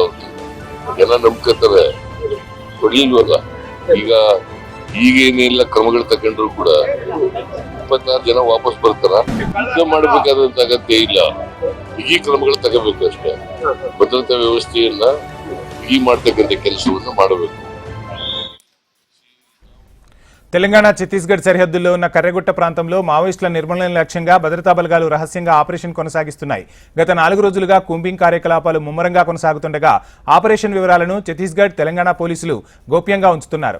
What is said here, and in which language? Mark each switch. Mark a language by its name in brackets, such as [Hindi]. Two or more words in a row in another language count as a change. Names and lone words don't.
[Kannada] ಅವ್ರಿಗೆ ಜನ ನಂಬ್ಕೊತಾರೆ, ಕೊಡ್ಲಿಲ್ವಲ್ಲ. ಈಗೇನೆಲ್ಲ ಕ್ರಮಗಳು ತಗೊಂಡ್ರು ಕೂಡ 26 ಜನ ವಾಪಸ್ ಬರ್ತಾರ. ಯುದ್ಧ ಮಾಡಬೇಕಾದಂತ ಅಗತ್ಯ ಇಲ್ಲ, ಈ ಕ್ರಮಗಳು ತಗೋಬೇಕು ಅಷ್ಟೇ. ಭದ್ರತಾ ವ್ಯವಸ್ಥೆಯನ್ನ ಮಾಡ್ತಕ್ಕಂಥ ಕೆಲಸವನ್ನು ಮಾಡಬೇಕು. [Telugu] తెలంగాణ ఛత్తీస్గఢ్ సరిహద్దుల్లో ఉన్న కర్రెగుట్ట ప్రాంతంలో మావోయిస్టుల నిర్మూలన లక్ష్యంగా భద్రతా బలగాలు రహస్యంగా ఆపరేషన్ కొనసాగిస్తున్నాయి. గత 4 రోజులుగా కూంబింగ్ కార్యకలాపాలు ముమ్మరంగా కొనసాగుతుండగా ఆపరేషన్ వివరాలను ఛత్తీస్గఢ్, తెలంగాణ పోలీసులు గోప్యంగా ఉంచుతున్నారు.